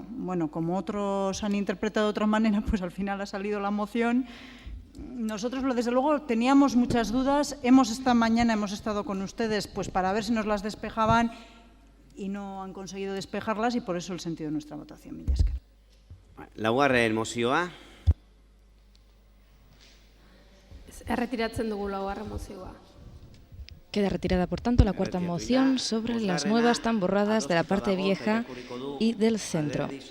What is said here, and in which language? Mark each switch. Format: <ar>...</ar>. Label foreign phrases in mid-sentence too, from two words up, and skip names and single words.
<es>Bueno, como otros han interpretado de otra manera, pues al final ha salido la moción. Nosotros, desde luego, teníamos muchas dudas. Esta mañana hemos estado con ustedes pues para ver si nos las despejaban y no han conseguido despejarlas y por eso el sentido de nuestra votación.</es> <eu>Mila esker. Laugarren mozioa. Erretiratzen dugu laugarren mozioa.</eu> <es>Queda retirada, por tanto, la cuarta moción sobre las nuevas tamborradas de la parte vieja y del centro.</es>